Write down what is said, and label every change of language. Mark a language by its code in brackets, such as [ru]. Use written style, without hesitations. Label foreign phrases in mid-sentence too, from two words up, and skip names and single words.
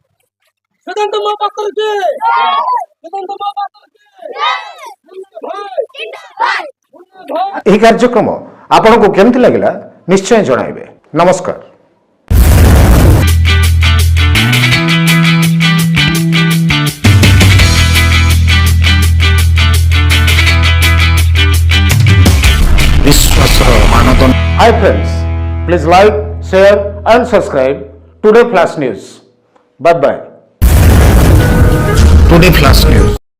[or] ଏହି କାର୍ଯ୍ୟକ୍ରମ ଆପଣଙ୍କୁ କେମିତି ଲାଗିଲା ନିଶ୍ଚୟ ଜଣାଇବେ। ନମସ୍କାର। ବିଶ୍ୱାସର ମାନଦଣ୍ଡ। [en] Hi friends, please like, share and subscribe Today Flash News. Bye bye. ଟୁଡେ ଫ୍ଲାସ୍ ନ୍ୟୁଜ୍।